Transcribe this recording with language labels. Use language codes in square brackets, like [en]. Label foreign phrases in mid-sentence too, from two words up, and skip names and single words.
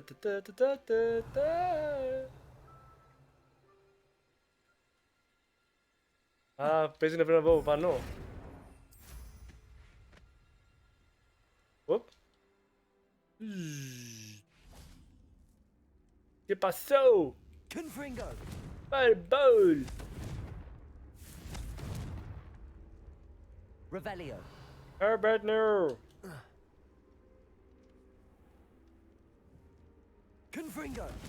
[el] Α, παίζει να πρέπει να πάω από πάνω. Οπ. Και πασώ. Confringo. Fireball. Revelio. [en] Herbert, no. Confringo.